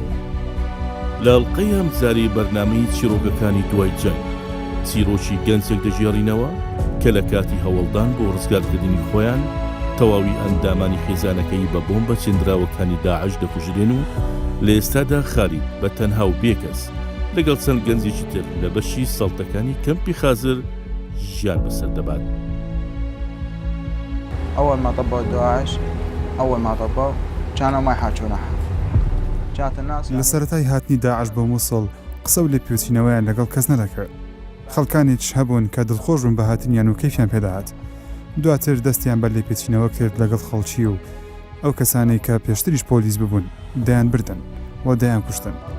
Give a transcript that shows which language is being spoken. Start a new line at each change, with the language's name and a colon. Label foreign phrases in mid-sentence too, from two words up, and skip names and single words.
Central Kurdish: لە ئەڵقەی ئەم جارەی بەرنامەی چیرۆکەکانی دوای جەنگ چیرۆکی گەنجێک دەژێڕینەوە کە لە کاتی هەوڵدان بۆ ڕزگارکردنی خۆیان تەواوی ئەندامانی خێزانەکەی بە بۆمبە چێندراوەکانی داعش دەکوژرێن و لە ئێستادا خالید بە تەنها و بێکەس لەگەڵ چەند گەنجێکی تر لە بەشی سەڵتەکانی کەمپی خازر ژیان بەسەر دەبات.
Arabic: أول ما طبقوا داعش أول ما طبقوا كانوا ما يحاجونها. جات الناس
Central Kurdish: لە سەرەتای هاتنی داعش بە مووسڵ قسە و لێ پێچینەوەیان لەگەڵ کەس نەدەکرد. خەڵکانێکیش هەبوون کە دڵخۆش بوون بە هاتنیان و کەیفیان پێداهات. دواتر دەستیان بە لێ پێچینەوە کرد لەگەڵ خەڵکی و ئەو کەسانەی کە پێشتریش پۆلیس ببوون دایان بردن و دایان کوشتن.